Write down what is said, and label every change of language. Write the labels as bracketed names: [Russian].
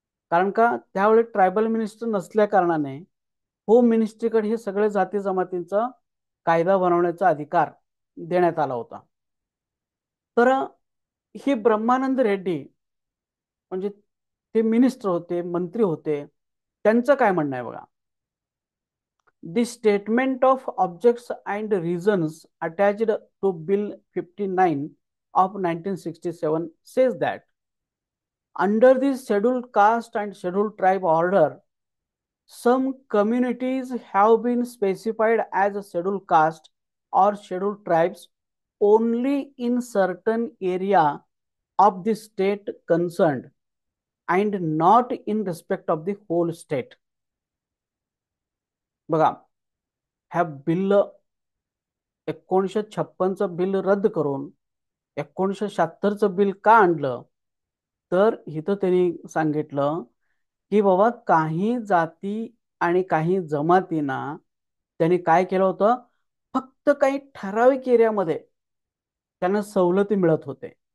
[Marathi] कारण का त्यावेळी ट्रायबल मिनिस्टर नसल्या कारणाने होम मिनिस्ट्रीकडे हे सगळे जाती जमातींचा कायदा बनवण्याचा अधिकार देण्यात आला होता. तर हे ब्रह्मानंद रेड्डी म्हणजे ते मिनिस्टर होते, मंत्री होते, त्यांचं काय म्हणणं आहे बघा. [English] The statement of objects and reasons attached to Bill 59 of 1967 says that under the Scheduled Caste and Scheduled Tribe order, some communities have been specified as a scheduled caste or scheduled tribes only in certain area of the state concerned and not in respect of the whole state. [Marathi] बघा, ह्या bill 1956चं bill रद्द करून 1976चं bill का आणलं तर इथं त्यांनी सांगितलं की बाबा काही जाती आणि काही जमातींना त्यांनी काय केलं होतं, फक्त काही ठराविक एरियामध्ये त्यांना सवलती मिळत होते.